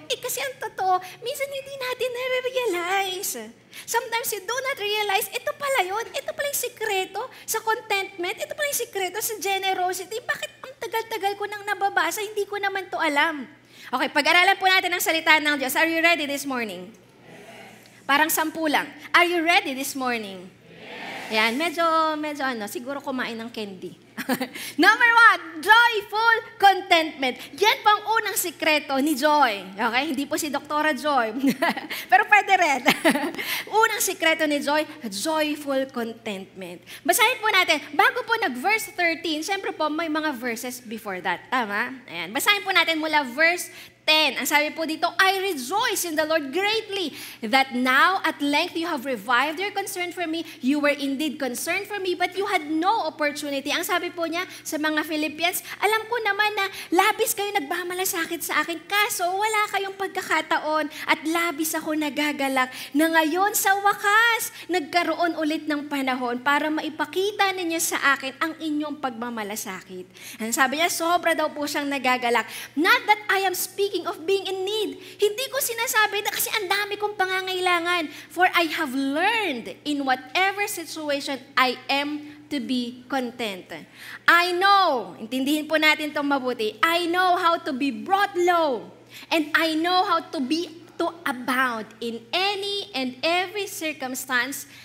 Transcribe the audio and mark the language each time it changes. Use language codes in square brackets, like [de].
[tl] Kasi ang totoo, minsan hindi natin nare-realize. [en] Sometimes you do not realize, [tl] ito pala yun, ito pala yung sikreto sa contentment, ito pala yung sikreto sa generosity. Bakit ang tagal-tagal ko nang nababasa, hindi ko naman to alam. Okay, pag-aralan po natin ang salita ng Diyos. [en] Are you ready this morning? [tl] Parang 10 lang. [en] Are you ready this morning? [tl] Yan, medyo siguro kumain ng candy. [en] Number 1, joyful contentment. [tl] Yan po ang unang sikreto ni Joy. Okay? Hindi po si Doktora Joy. Pero pwede rin. Unang sikreto ni Joy, joyful contentment. Basahin po natin. Bago po nag-verse 13, siyempre po may mga verses before that. Tama? Ayan. Basahin po natin mula verse 10. Ang sabi po dito, [en] I rejoice in the Lord greatly that now at length you have revived your concern for me. You were indeed concerned for me, but you had no opportunity. [tl] Ang sabi po niya sa mga Philippians, alam ko naman na labis kayo nagmamalasakit sa akin, kaso wala kayong pagkakataon at labis ako nagagalak na ngayon sa wakas, nagkaroon ulit ng panahon para maipakita ninyo sa akin ang inyong pagmamalasakit. Ang sabi niya, sobra daw po siyang nagagalak. [en] Not that I am speaking of being in need. [tl] Hindi ko sinasabi na kasi ang dami kong pangangailangan. [en] For I have learned in whatever situation I am to be content. I know, [tl] intindihin po natin itong mabuti, [en] I know how to be brought low and I know how to abound in any and every circumstance.